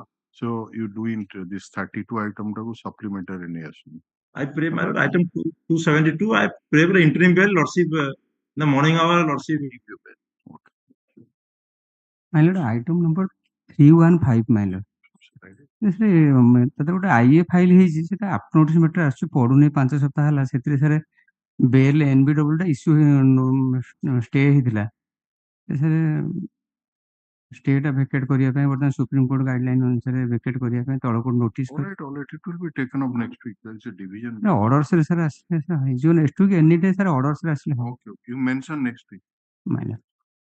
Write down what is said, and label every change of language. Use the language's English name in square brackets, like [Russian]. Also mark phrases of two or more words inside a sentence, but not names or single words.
[English] So you do this 32 item to supplementary in I pray, my lord, item 272, I pray for interim bail, lordship, the morning hour, lordship. My lord, item number 315, my lord. [Odia] ତାতে ଗୋଟେ [English] IA file [Odia] ହେଇଛି, ସେଟା [English] up notice matter [Odia] ଆସୁଛି, ପଢୁନି 5 ସପ୍ତାହ ହେଲା। ସେଥିରେ [English] sir bail NBW [Odia] ଟା [English] issue stay [Odia] ହେଇଥିଲା। ସାର୍ ଷ୍ଟେଟା ଭେକେଟ୍ କରିବା ପାଇଁ ବର୍ତ୍ତମାନ [English] Supreme Court guideline [Odia] ଅନୁସାରେ ଭେକେଟ୍ କରିବା ପାଇଁ ତଳ କୋର୍ଟ ନୋଟିସ୍ [English] all right, it will be taken up next week. There is a division. [Odia] ଅର୍ଡର୍ସରେ ସାର୍ ଆସିଲେ ସାର୍ ହେଇଯିବ [English] next week any day sir [Odia] ଅର୍ଡର୍ସରେ ଆସିଲେ [English] Okay, you mention next week. ମାଇନର